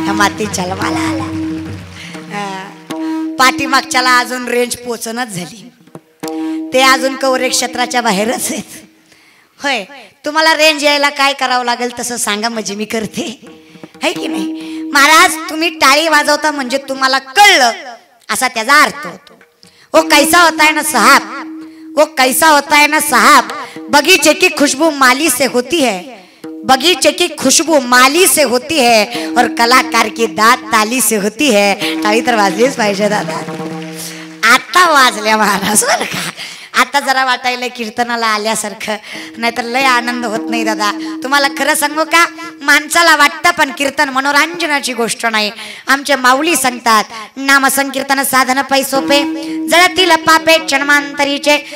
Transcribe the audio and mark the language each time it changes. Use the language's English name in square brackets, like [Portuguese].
[Marathi] माती जन्माला आला, पाठीमागच्याला अजून रेंज पोचणच झाली, ते अजून कवरे क्षेत्राच्या बाहेरच आहेत। होय, तुम्हाला रेंज यायला काय करावं लागेल तसं सांगा, म्हणजे मी करते, है की नाही महाराज? तुम्ही टाळी वाजवता म्हणजे तुम्हाला कळलं असा त्याचा अर्थ होतो। [Hindi] वो कैसा होता है ना साहब, वो कैसा होता है ना साहब, बगीचे की खुशबू माली से होती है, बगीचे की खुशबू माली से होती है, और कलाकार की दात ताली से होती है। [Marathi] टाळी तर वाजलीच पाहिजे दादा। आता वाजल्या महाराज, बरं का? आता जरा वाटायला कीर्तनाला आल्यासारखं, नाहीतर लय आनंद होत नाही दादा। तुम्हाला खरं सांगू का, माणसाला वाटतं पण कीर्तन मनोरंजनाची गोष्ट नाही। आमचे माऊली सांगतात, नामसंकीर्तन साधन पै सोपे, जळतील पापे जन्मांतरीचे।